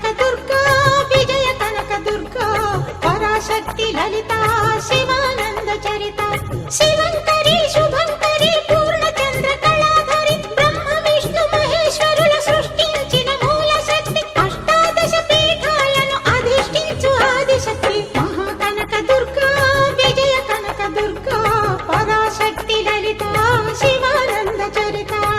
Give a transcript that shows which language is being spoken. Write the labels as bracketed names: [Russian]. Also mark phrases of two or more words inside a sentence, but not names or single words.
[Sanskrit] दुर्गा विजय कनक दुर्गा पराशक्ति ललिता शिवानंद चरिता शिवंकरी शुभंकरी पूर्णचंद्र कलाधरि ब्रह्म विष्णु महेश्वरुల [Telugu] సృష్టించిన మూల శక్తి అష్టాదశ పీఠాలను అధిష్ఠించు ఆదిశక్తి [Sanskrit] महाकनक दुर्गा विजय कनक दुर्गा पराशक्ति ललिता शिवानंद चरिता